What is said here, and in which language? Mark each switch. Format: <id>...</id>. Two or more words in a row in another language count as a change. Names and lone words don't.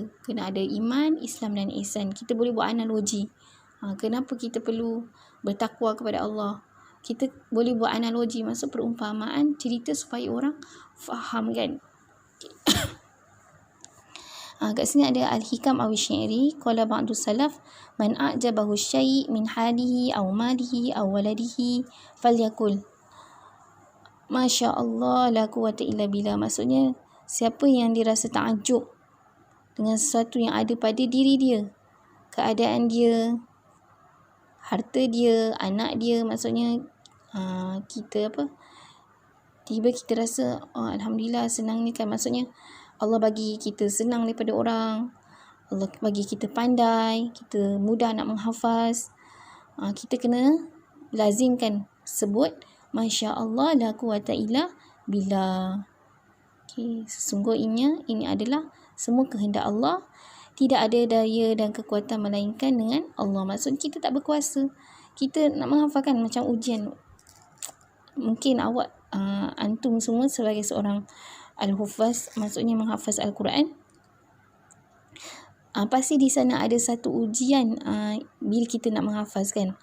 <ms>Kena ada iman, Islam dan ihsan. Kita boleh buat analogi. Kenapa kita perlu bertakwa kepada Allah? Kita boleh buat analogi, maksud perumpamaan, cerita supaya orang faham, kan? Kat sini ada</ms> <ar>الحكم أو شعري. قال بعض السلف من أعجبه شيء من حاله أو ماله أو ولده فليقل ما شاء الله لا قوة إلا بالله.</ar> <ms>Maksudnya siapa yang dirasa takjub dengan sesuatu yang ada pada diri dia, keadaan dia, harta dia, anak dia, maksudnya kita tiba kita rasa alhamdulillah senang ni kan. Maksudnya Allah bagi kita senang daripada orang, Allah bagi kita pandai, kita mudah nak menghafaz. Kita kena lazimkan sebut</ms> <ar>ما شاء الله لا قوة إلا بالله.</ar> <ms>Sesungguhnya ini adalah semua kehendak Allah. Tidak ada daya dan kekuatan melainkan dengan Allah. Maksud kita tak berkuasa. Kita nak menghafalkan macam ujian. mungkin awak antum semua sebagai seorang al-hufaz, maksudnya menghafaz Al-Quran, pasti di sana ada satu ujian bila kita nak menghafaz kan.</ms>